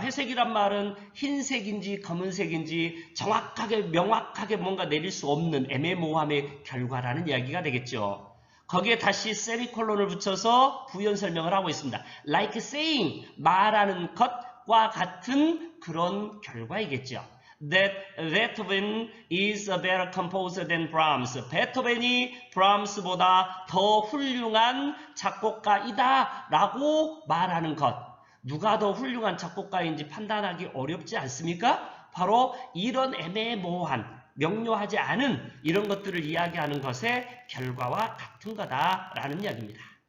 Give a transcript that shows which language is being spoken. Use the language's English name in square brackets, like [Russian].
[Korean] 회색이란 말은 흰색인지 검은색인지 정확하게 명확하게 뭔가 내릴 수 없는 애매모호함의 결과라는 이야기가 되겠죠. 거기에 다시 세미콜론을 붙여서 부연 설명을 하고 있습니다. [English] Like saying, [Korean] 말하는 것과 같은 그런 결과이겠죠. [English] That Beethoven is a better composer than Brahms. [Korean] 베토벤이 브람스보다 더 훌륭한 작곡가이다 라고 말하는 것. 누가 더 훌륭한 작곡가인지 판단하기 어렵지 않습니까? 바로 이런 애매모호한, 명료하지 않은 이런 것들을 이야기하는 것의 결과와 같은 거다라는 이야기입니다.